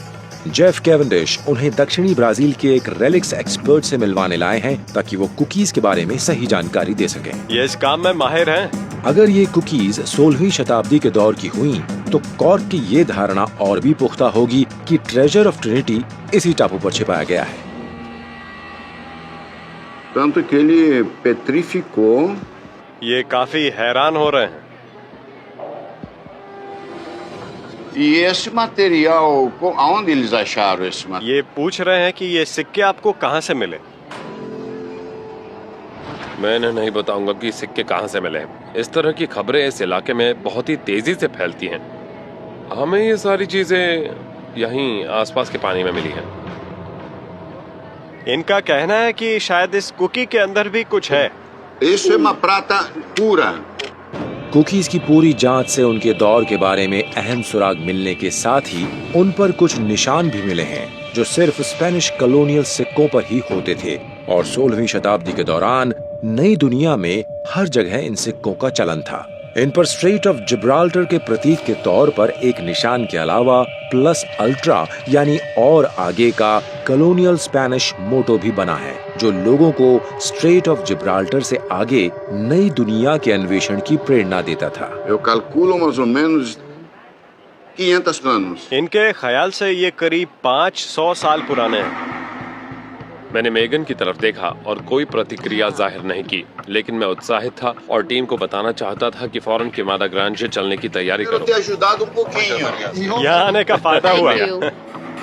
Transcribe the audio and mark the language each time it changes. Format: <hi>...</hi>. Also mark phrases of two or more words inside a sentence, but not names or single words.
<hi>जेफ कैवेंडिश उन्हें दक्षिणी ब्राजील के एक</hi> <en>relics expert</en> <hi>से मिलवाने लाए हैं, ताकि वो कुकीज के बारे में सही जानकारी दे सकें। ये इस काम में माहिर हैं। अगर ये कुकीज 16वीं शताब्दी के दौर की हुई, तो कॉर्क की ये धारणा और भी पुख्ता होगी कि ट्रेजर ऑफ ट्रिनिटी इसी टापू पर छिपाया गया है।</hi> <pt>Tanto que ele petrificou.</pt> <hi>ये काफी हैरान हो रहे हैं।</hi> <pt>E esse material, aonde eles acharam esse material?</pt> <hi>ये पूछ रहे हैं कि ये सिक्के आपको कहाँ से मिले। मैं इन्हें नहीं बताऊंगा कि सिक्के कहाँ से मिले हैं। इस तरह की खबरें इस इलाके में बहुत ही तेजी से फैलती हैं। हमें ये सारी चीजें यहीं आसपास के पानी में मिली हैं। इनका कहना है कि शायद इस कुकी के अंदर भी कुछ है।</hi> <pt>Isso é uma prata pura.</pt> <hi>कुकीज की पूरी जांच से उनके दौर के बारे में अहम सुराग मिलने के साथ ही उन पर कुछ निशान भी मिले हैं जो सिर्फ</hi> <en>Spanish colonial</en> <hi>सिक्कों पर ही होते थे और 16वीं शताब्दी के दौरान नई दुनिया में हर जगह इन सिक्कों का चलन था। इन पर स्ट्रेट ऑफ जिब्राल्टर के प्रतीक के तौर पर एक निशान के अलावा</hi> <la>plus ultra</la> <hi>यानी और आगे का</hi> <en>colonial Spanish motto</en> <hi>भी बना है जो लोगों को स्ट्रेट ऑफ जिब्राल्टर से आगे नई दुनिया के अन्वेषण की प्रेरणा देता था।</hi> <pt>Eu calculo mais ou menos 500 anos.</pt> <hi>इनके ख्याल से ये करीब 500 साल पुराने हैं। मैंने मेगन की तरफ देखा और कोई प्रतिक्रिया जाहिर नहीं की, लेकिन मैं उत्साहित था और टीम को बताना चाहता था कि फौरन के मादा ग्रांजे चलने की तैयारी</hi> <pt>Quero</pt> <hi>करो।</hi> <pt>ter ajudado um pouquinho.</pt> <hi>यहाँ आने का फायदा हुआ।</hi> <en>Thank you.</en>